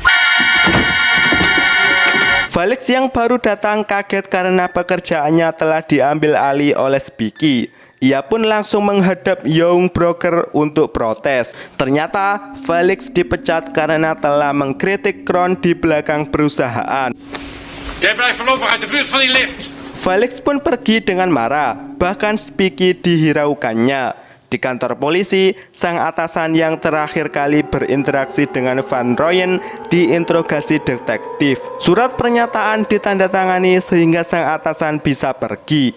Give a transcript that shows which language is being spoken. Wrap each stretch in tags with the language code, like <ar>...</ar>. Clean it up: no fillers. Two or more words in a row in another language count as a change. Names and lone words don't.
<id>Felix yang baru datang kaget karena pekerjaannya telah diambil alih oleh Spiky. Ia pun langsung menghadap Young Broker untuk protes. Ternyata Felix dipecat karena telah mengkritik Kron di belakang perusahaan.</id> <nl>Jij blijft voorlopig uit de buurt van die lift.</nl> <id>Felix pun pergi dengan marah, bahkan Spiky dihiraukannya. Di kantor polisi, sang atasan yang terakhir kali berinteraksi dengan Van Rooyen diinterogasi detektif. Surat pernyataan ditandatangani sehingga sang atasan bisa pergi.</id>